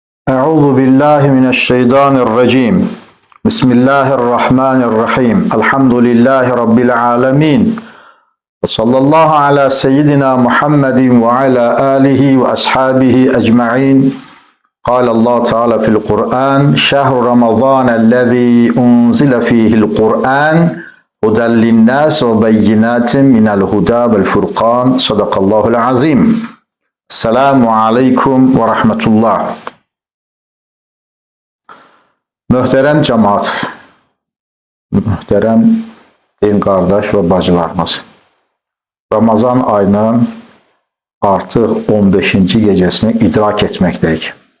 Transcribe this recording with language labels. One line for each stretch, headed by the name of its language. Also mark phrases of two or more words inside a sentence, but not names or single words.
Arabic: أعوذ بالله من الشيطان الرجيم. بسم الله الرحمن الرحيم. الحمد لله رب العالمين. وصلى الله على سيدنا محمد وعلى آله وأصحابه أجمعين. قال الله تعالى في القرآن شهر رمضان الذي أنزل فيه القرآن هدى للناس وبينات من الهدى والفرقان صدق الله العظيم. سلام عليكم ورحمة الله.
Azerbaijani: Möhtərəm cəmaat, möhtərəm din qardaş və bacılarımız. Ramazan ayının artıq 15-ci gecəsini idrak etməkdəyik.